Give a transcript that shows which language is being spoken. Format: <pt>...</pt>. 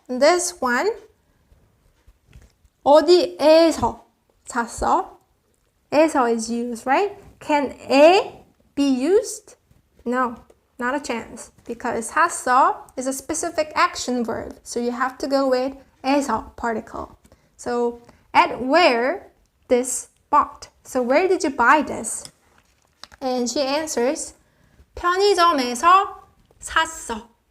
<en>This one,</en> <ko>어디에서 샀어?</ko> <en>에서 is used, right? Can 에 be used? No, not a chance. Because 샀어 is a specific action verb. So you have to go with 에서 particle. So at where this bought. So where did you buy this? And she answers,</en> <ko>편의점에서 샀어.</ko>